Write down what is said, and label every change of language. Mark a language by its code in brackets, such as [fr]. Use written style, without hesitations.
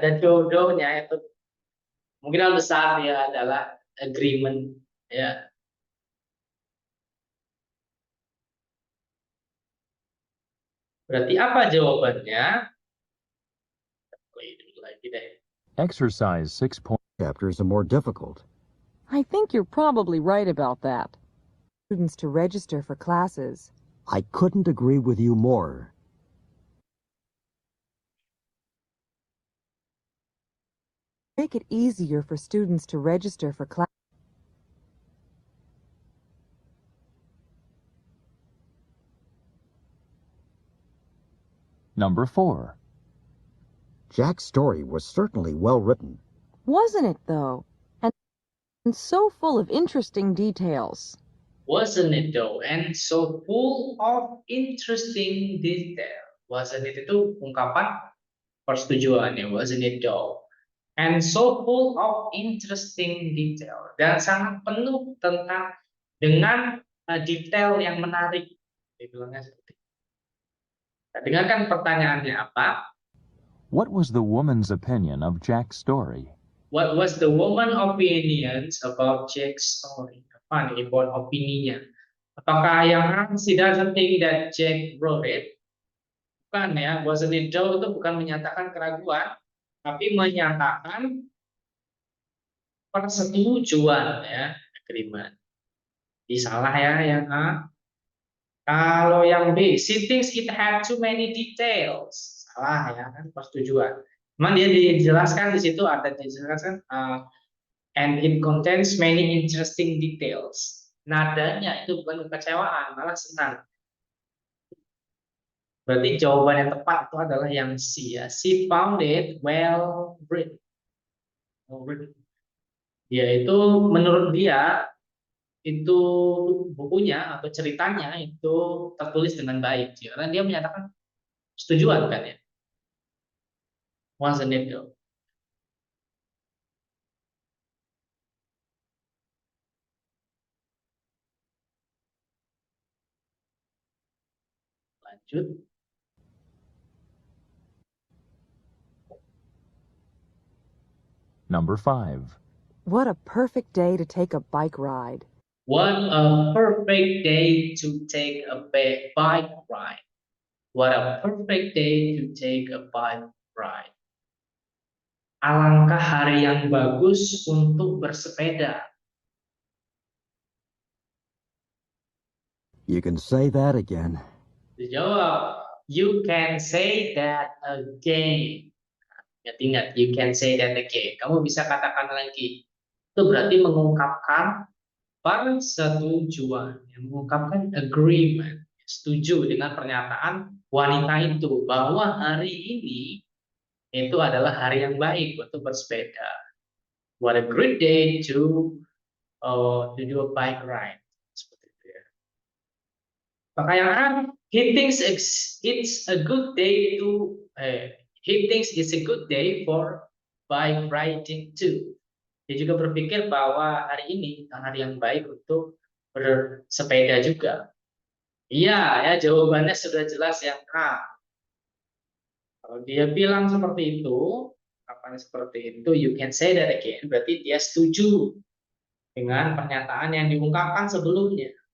[id] Ada though-nya itu kemungkinan besar ya adalah agreement ya. Berarti apa jawabannya? lagi deh. [en] Exercise 6. Chapters are more difficult. I think you're probably right about that. Students to register for classes. I couldn't agree with you more. Make it easier for students to register for classes. Number 4. Jack's story was certainly well written. Wasn't it, though? And so full of interesting details. Wasn't it though? And so full of interesting detail. Wasn't it [id] itu ungkapan persetujuannya. [en] Wasn't it though? And so full of interesting detail. [id] Dan sangat penuh dengan detail yang menarik. Dibilangnya seperti itu. Nah, dengarkan pertanyaannya apa? [en] What was the woman's opinion of Jack's story? What was the woman opinions about Jack's story? [id] Apa nih buat opininya? Apakah yang [en] she doesn't think that Jack wrote it? [id] Bukan ya, [en] wasn't it though [id] itu bukan menyatakan keraguan, tapi menyatakan persetujuan ya, agreement. Jadi salah ya yang A. Kalau yang [en] B, she thinks it had too many details. [id] Salah ya kan, persetujuan. Cuman dia dijelaskan di situ ada dijelaskan [en] and it contains many interesting details. [id] Nadanya itu bukan kekecewaan, malah senang. Berarti jawaban yang tepat itu adalah yang C ya. [en] She found it well written. [id] Dia itu menurut dia itu bukunya atau ceritanya itu tertulis dengan baik. Karena dia menyatakan setujuan kan ya. [en] Wasn't it though? [id] Lanjut. [en] Number 5. What a perfect day to take a bike ride. What a perfect day to take a bike ride. What a perfect day to take a bike ride. [id] Alangkah hari yang bagus untuk bersepeda. [en] You can say that again. [id] Dijawab, [en] you can say that again. [id] Ingat-ingat, [en] you can say that again. [id] Kamu bisa katakan lagi. Itu berarti mengungkapkan persetujuan, mengungkapkan agreement, setuju dengan pernyataan wanita itu bahwa hari ini itu adalah hari yang baik untuk bersepeda. [en] What a great day to do a bike ride. [id] Seperti itu ya. Maka yang A, [en] he thinks it's a good day to he thinks it's a good day for bike riding too. [id] Dia juga berpikir bahwa hari ini hari yang baik untuk bersepeda juga. Iya, ya jawabannya sudah jelas yang A. Kalau dia bilang seperti itu, apanya seperti itu, [en] you can say that again, [id] berarti dia setuju dengan pernyataan yang diungkapkan sebelumnya.